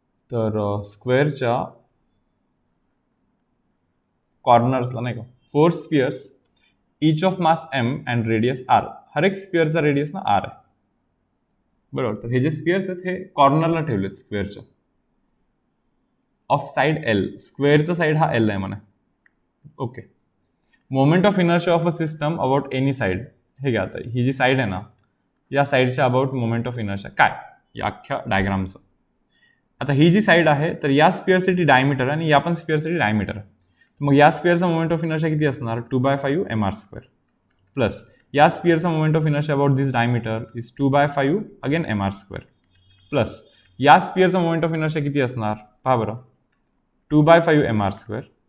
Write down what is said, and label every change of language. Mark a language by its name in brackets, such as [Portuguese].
[Marathi] तर स्क्वेअरच्या कॉर्नर्सला नाही का [English] 4 spheres, each of mass m and radius r. [Marathi] हर एक स्पियरचा रेडियस ना r आहे, बरोबर. तर हे जे स्पियर्स आहेत हे कॉर्नरला ठेवलेत स्क्वेअरच्या, ऑफ साइड L. स्क्वेअरचा साइड हा L आहे म्हणा, okay. [English] Moment of inertia of a system about any side. [Marathi] हे घ्या आता, ही जी साइड आहे ना, या साइडच्या अबाउट मोमेंट ऑफ इनर्शिया काय, या अख्ख्या डायग्रामचं. आता ही जी साइड आहे, तर या स्पियरसाठी डायमीटर आहे आणि या पण स्पियरसाठी डायमीटर आहे. मग या स्पियरचा मोमेंट ऑफ इनर्शिया किती असणार, 2/5 mr², प्लस या स्पियरचा moment of inertia about this diameter is 2/5 again mr², plus या स्पियरचा मोमेंट ऑफ इनर्शिया किती असणार, पहा बरं, 2/5 mr².